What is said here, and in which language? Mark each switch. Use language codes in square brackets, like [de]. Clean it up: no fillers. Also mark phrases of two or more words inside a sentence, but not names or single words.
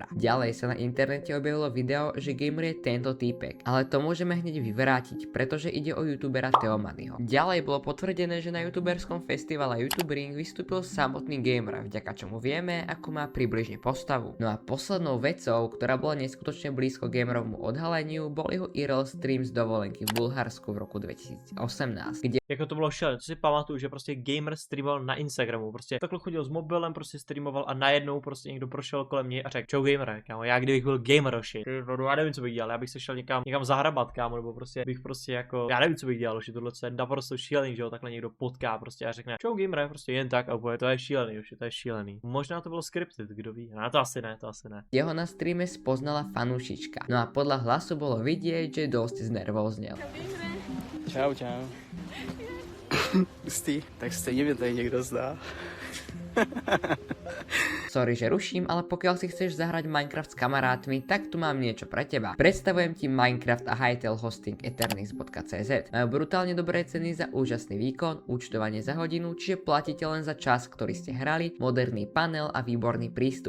[sk] Ďalej sa na internete objavilo video, že gamer je tento týpek, ale to môžeme hneď vyvrátiť, pretože ide o youtubera Theomanyho. Ďalej bolo potvrdené, že na youtuberskom festivale YouTube Ring vystúpil samotný gamer, vďaka čomu vieme, ako má približne postavu. No a poslednou vecou, ktorá bola neskutočne blízko gamerovmu odhaleniu, bol jeho IRL stream z dovolenky v Bulharsku v roku 2018, kde [cs] jako to bylo šílené, co si pamatuju, že prostě gamer streamoval na Instagramu, prostě takhle chodil s mobilem, prostě streamoval a najednou prostě někdo prošel kolem něj a řekl, čau gamer, kámo, já kdybych byl gamer, já nevím, co bych dělal, já bych se šel někam zahrabat, kámo, nebo prostě bych prostě jako, já nevím, co bych dělal, že tohle je naprosto šílený, že jo, takhle někdo potká prostě a řekne, čau gamer, prostě jen tak a úplně, to je šílený, už to je šílený. Možná to bylo scripted, kdo ví, no to asi ne, to asi ne. [sk] Jeho na streame spoznala fanúšička, no a podľa hlasu bolo vidieť, že dosť znervóznel. [cs] Čau, čau. Hustý, tak stejně mě tady někdo zná. [sk] Sorry, že ruším, ale pokiaľ si chceš zahrať Minecraft s kamarátmi, tak tu mám niečo pre teba. Predstavujem ti Minecraft a Hytale hosting Eternix.cz. Majú brutálne dobré ceny za úžasný výkon, účtovanie za hodinu, čiže platíte len za čas, ktorý ste hrali, moderný panel a výborný prístup.